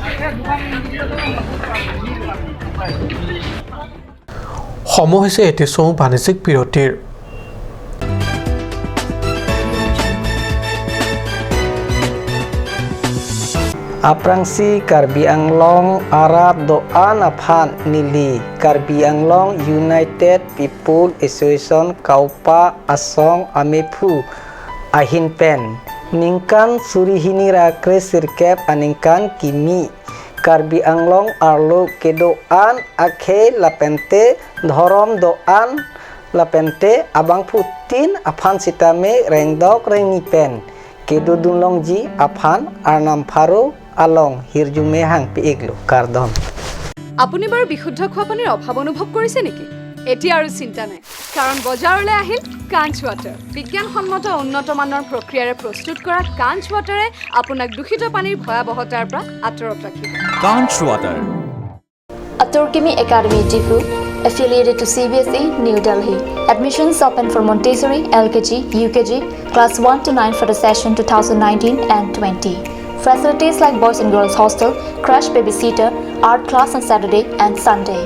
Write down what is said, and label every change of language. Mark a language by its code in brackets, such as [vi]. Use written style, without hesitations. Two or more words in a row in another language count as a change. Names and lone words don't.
[as] সময় হৈছে এটি বাণিজ্যিক বিৰতিৰ [mjw] Aprangsi Karbi Anglong Arab Doan Afan Nili Karbi Anglong United People Association Kaupa Asong Amepu Ahin Pen Ningkan Surihini Rakre Sirkep Aningkan Kimi Karbi Anglong Arlo Kedoan Akhe Lapente Dhorom Doan Lapente Abang Putin Afan Sitame Rengdok Rengi Pen Kedo Dunlongji Afan Arnam Pharo আলং হিৰজুমে হাং পিগলো কাৰ্ডন [as] আপুনি বাৰু বিশুদ্ধ খোৱা পানীৰ অভাৱ অনুভৱ কৰিছে নেকি এতিয়া আৰু চিন্তা নাই কাৰণ বজাৰলৈ আহিল কাঞ্চ ৱাটাৰ বিজ্ঞানসন্মত উন্নত মানৰ প্ৰক্ৰিয়াৰে প্ৰস্তুত কৰা কাঞ্চ ৱাটাৰে আপোনাক দূষিত পানীৰ ভয়াৱহতাৰ পৰা আঁতৰত ৰাখিব কাঞ্চ ৱাটাৰ [en] Aturkimi Academy Difu affiliated to CBSE New Delhi admissions open for Montessori LKG UKG class 1 to 9 for the session 2019 and 20 Facilities like boys and girls hostel, crash babysitter, art class on Saturday and Sunday.